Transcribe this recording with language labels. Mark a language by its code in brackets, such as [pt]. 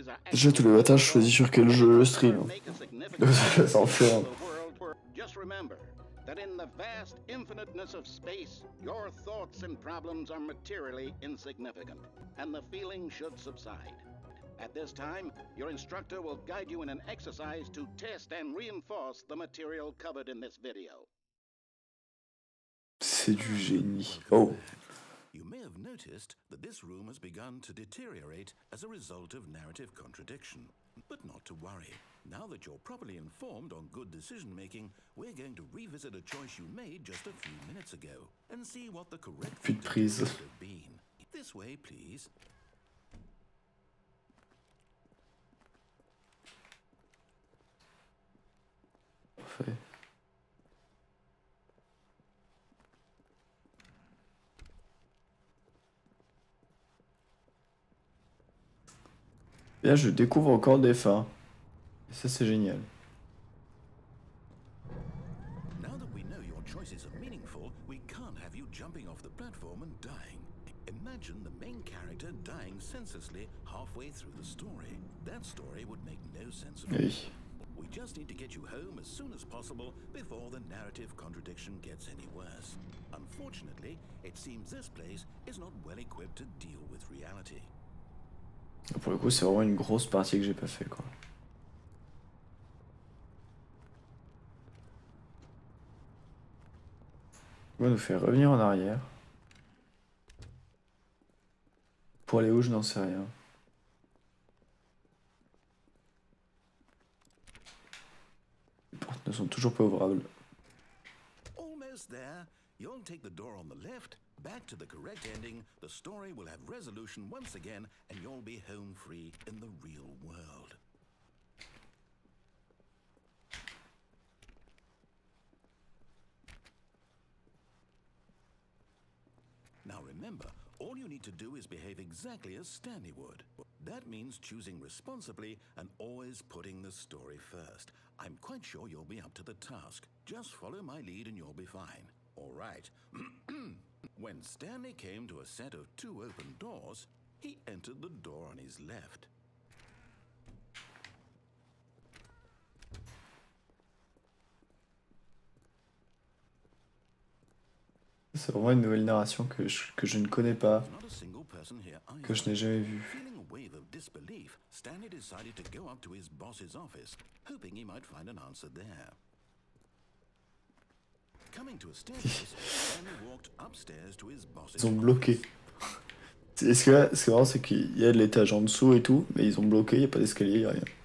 [fr] Déjà tous les matins, je choisis sur quel jeu je stream. Ça en fait un. [en] Just remember that in the vast infiniteness of space, your thoughts and problems are materially insignificant, and the feeling should subside. At this time, your instructor will guide you in an exercise to test and reinforce the material covered in this video. [fr] C'est du génie. Oh. [en] You may have noticed that this room has begun to deteriorate as a result of narrative contradiction. But not to worry. Now that you're properly informed on good decision-making, we're going to revisit a choice you made just a few minutes ago and see what the correct [fr] Plus de prise. [en] would have been. This way, please. [fr] Parfait. Et là, je découvre encore des fins. Et ça, c'est génial. [en] Now that we know your choices are meaningful, we can't have you jumping off the platform and dying. Imagine the main character dying senselessly halfway through the story. That story would make no sense at all. [fr] Oui. [en] We just need to get you home as soon as possible before the narrative contradiction gets any worse. Unfortunately, it seems this place is not well equipped to deal with reality. [fr] Pour le coup, c'est vraiment une grosse partie que j'ai pas fait, quoi. On va nous faire revenir en arrière. Pour aller où, je n'en sais rien. Les portes ne sont toujours pas ouvrables. [en] Almost there. You'll take the door on the left, back to the correct ending, the story will have resolution once again, and you'll be home free in the real world. Now remember, all you need to do is behave exactly as Stanley would. That means choosing responsibly and always putting the story first. I'm quite sure you'll be up to the task. Just follow my lead and you'll be fine. All right. When Stanley came to a set of 2 open doors, he entered the door on his left. [fr] C'est vraiment une nouvelle narration que je ne connais pas, que je n'ai jamais vue. [en] Feeling a wave of disbelief, Stanley decided to go up to his boss's office, hoping he might find an answer there. Coming to a staircase, Stanley walked upstairs to his boss's [fr] Ils ont [en] office. [fr] bloqué. Ce qui est marrant, c'est qu'il y a de l'étage en dessous et tout, mais ils ont bloqué, il n'y a pas d'escalier, il n'y a rien.